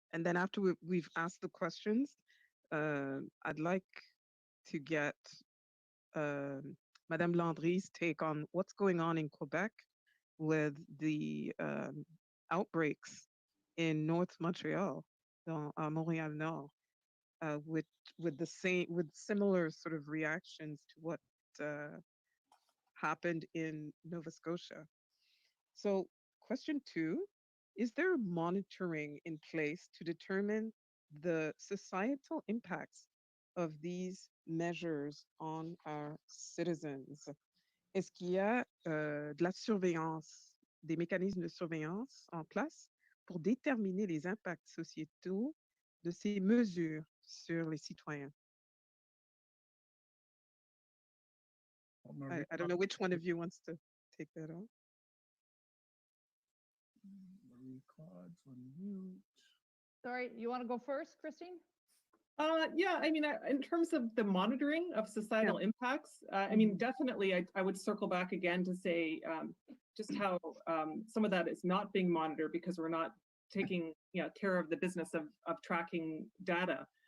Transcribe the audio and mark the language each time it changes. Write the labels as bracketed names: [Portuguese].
[English] And then after we've asked the questions, I'd like to get Madame Landry's take on what's going on in Quebec with the outbreaks in North Montreal, Montreal Nord, with similar sort of reactions to what happened in Nova Scotia. So question 2, is there monitoring in place to determine the societal impacts of these measures on our citizens? [French] Est-ce qu'il y a de la surveillance, des mécanismes de surveillance en place pour déterminer les impacts sociétaux de ces mesures sur les citoyens? [English] I don't know which one of you wants to take that on. Marie-Claude's on mute. Sorry, you want to go first, Christine? Yeah, I mean, in terms of the monitoring of societal impacts, I mean, definitely I would circle back again to say just how some of that is not being monitored because we're not taking care of the business of tracking data.